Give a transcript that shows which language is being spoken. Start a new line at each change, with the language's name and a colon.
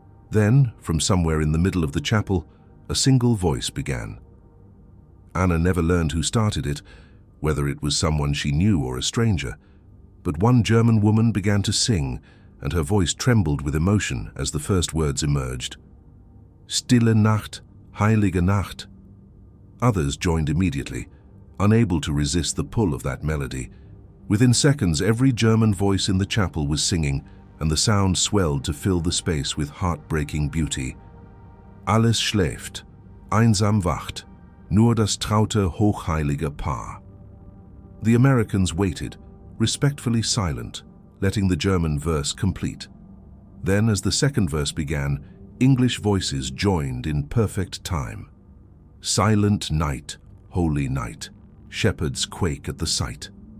English: Then, from somewhere in the middle of the chapel, a single voice began. Anna never learned who started it, whether it was someone she knew or a stranger, but one German woman began to sing, and her voice trembled with emotion as the first words emerged.
German: Stille Nacht, heilige Nacht.
English: Others joined immediately, unable to resist the pull of that melody. Within seconds, every German voice in the chapel was singing, and the sound swelled to fill the space with heartbreaking beauty.
German: Alles schläft, einsam wacht, nur das traute hochheilige Paar.
English: The Americans waited, respectfully silent, letting the German verse complete. Then, as the second verse began, English voices joined in perfect time. Silent night, holy night, shepherds quake at the sight.